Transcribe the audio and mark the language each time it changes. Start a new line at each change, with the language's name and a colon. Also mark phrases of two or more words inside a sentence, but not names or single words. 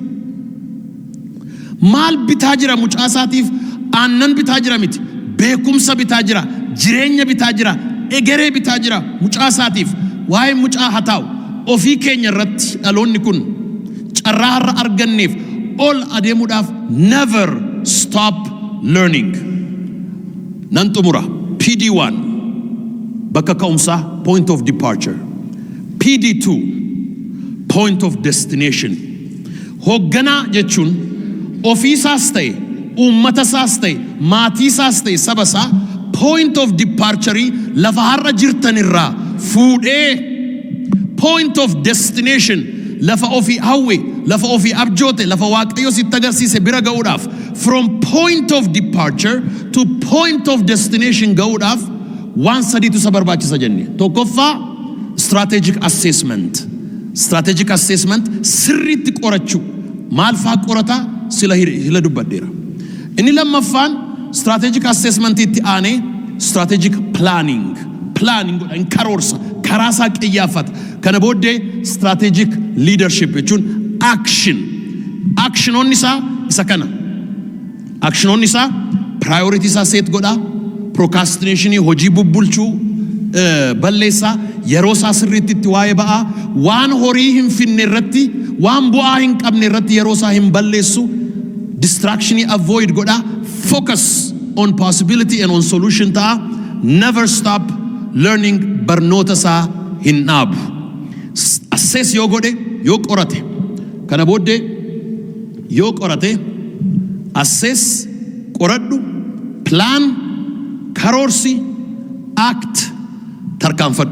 Oromo: Maal bitaa jira mucaa isaatiif? Aannan bitaa jira miti, beekumsa bitaa jira, jireenya bitaa jira, egeree bitaa jira mucaa isaatiif. Waa'ee mucaa haa ta'u ofii keenya irratti dhaloonni kun carraa har'a arganneef ol adeemuudhaaf
English: never stop learning.
Oromo: Nan xumura. PD1 bakka ka'umsaa,
English: point of departure. PD2 point of destination.
Oromo: Hoogganaa jechuun ofiisaas ta'e, uummatasaas ta'e, maatiisaas ta'e, sabasaa
English: point of departure
Oromo: lafa har'a jirtan irraa fuudhee
English: point of destination
Oromo: lafa ofii hawwe, lafa ofii abjoote, lafa Waaqayyo sitti agarsiise bira ga'uudhaaf
English: from point of departure to point of destination
Oromo: ga'uudhaaf waan sadiitu isa barbaachisa jenne. Tokkoffaa
English: strategic assessment. Strategic assessment
Oromo: sirriitti qorachuu. Maal faa qorata sila dubbadheera. Inni lammaffaan
English: strategic assessment
Oromo: itti aanee
English: strategic planning.
Oromo: Planning godhan karoorsa, karaasaa qiyyaafata. Kana booddee
English: strategic leadership
Oromo: jechuun action. Actionoonni isaa isa kana. Actionoonni isaa priority isaa set godhaa. Procrastination hojii bubbulchuu balleessaa, yeroo isaa sirriitti itti waa'ee ba'aa, waan horii hin finne irratti, waan bu'aa hin qabne irratti yeroo isaa hin balleessu,
English: distraction avoid
Oromo: godhaa,
English: focus on possibility and on solution
Oromo: ta'a,
English: never stop learning,
Oromo: barnoota isaa hin dhaabu. Assess yoo godhe, yoo qorate, kana booddee yoo qorate, assess, qoradhu, plan, karoorsi, act, tarkaanfadhu.